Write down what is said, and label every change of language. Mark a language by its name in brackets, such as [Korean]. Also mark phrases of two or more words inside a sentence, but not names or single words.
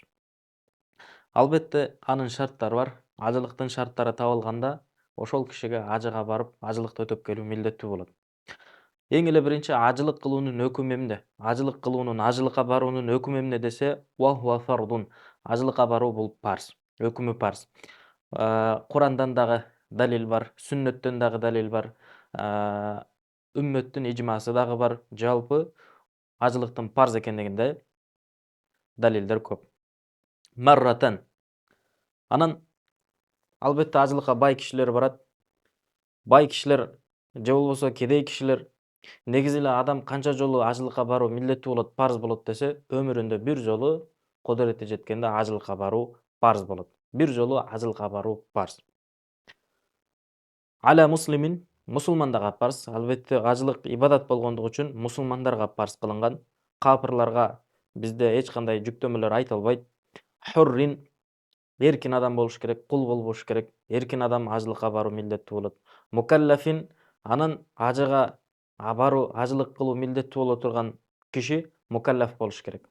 [Kyrgyz] Албетте анын шарттары бар. Ажылыктын шарттары табылганда ошол кишиге ажыга барып ажылыкты өтөп келүү милдеттүү болот. Эң эле биринчи ажылык кылуунун өкүмү эмне? Ажылык кылуунун, ажылыкка баруунун өкүмү эмне десе, [Arabic] وهو فرض. [Kyrgyz] Ажылыкка баруу бул парз, өкүмү парз. Курандан дагы далил бар, сүннөттөн дагы далил бар, үммөттүн ижмасы дагы бар. Жалпы ажылыктын парз экендигинде далилдер көп. Марратан. Анан албетте ажылыкка бай кишилер барат. Бай кишилер же болбосо кедей кишилер негизи эле адам канча жолу ажылыкка баруу милдеттүү болот, парз болот десе, өмүрүндө бир жолу кудурети жеткенде ажылыкка баруу парз болот. Бир жолу ажылыкка баруу парз. [Arabic] على المسلمين, [Kyrgyz] мусулмандарга парз. Албетте ажылык ибадат болгондугу үчүн мусулмандарга парз кылынган. Капырларга бизде эч кандай жүктөмөлөр айтылбайт. Хуррин, эркин адам болуш керек, кул болбош керек. Эркин адам ажылыкка баруу милдеттүү болот. Мукаллафин, анан ажыга баруу, ажылык кылуу милдеттүү боло турган киши мукаллаф болуш керек.